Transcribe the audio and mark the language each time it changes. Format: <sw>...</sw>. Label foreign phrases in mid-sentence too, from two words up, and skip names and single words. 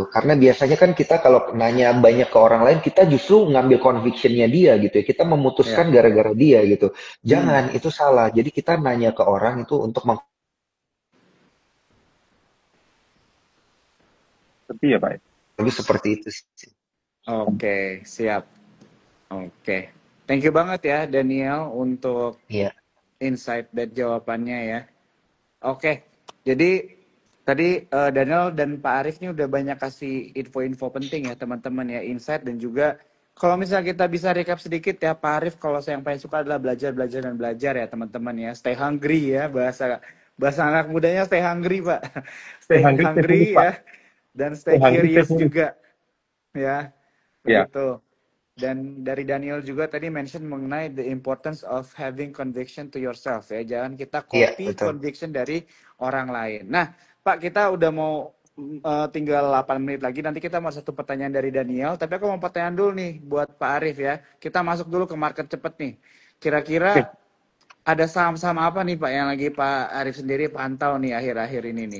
<id>Karena biasanya kan kita kalau nanya banyak ke orang lain kita justru ngambil convictionnya dia gitu ya, kita memutuskan gara-gara dia gitu. Jangan, itu salah. Jadi kita nanya ke orang itu untuk Seperti ya Pak. lebih seperti itu sih. Oke, siap. Oke. Thank you banget ya Daniel untuk Iya. insight dan jawabannya ya. Oke. Jadi tadi Daniel dan Pak Arif ini udah banyak kasih info-info penting ya teman-teman ya, insight dan juga kalau misalnya kita bisa recap sedikit ya Pak Arif, kalau saya yang paling suka adalah belajar, belajar dan belajar ya teman-teman ya.</id> <en>Stay hungry</en> <id>ya, bahasa bahasa anak mudanya</id> <en>stay hungry</en> <id>Pak.</id> <en>Stay Stay hungry, stay foolish, hungry</en> <id>Pak. ya dan</id> <en>Stay stay hungry, stay curious foolish.</en> <id>juga ya. Ya, Begitu. Dan dari Daniel juga tadi mention mengenai</id> <en>the importance of having conviction to yourself</en> <id>ya. Jangan kita Iya, copy betul. conviction dari orang lain. Nah, Pak, kita udah mau tinggal 8 menit lagi. Nanti kita mau satu pertanyaan dari Daniel. Tapi aku mau pertanyaan dulu nih buat Pak Arif ya. Kita masuk dulu ke market cepet nih. Kira-kira oke. ada saham-saham apa nih Pak yang lagi Pak Arif sendiri pantau nih akhir-akhir ini nih?</id>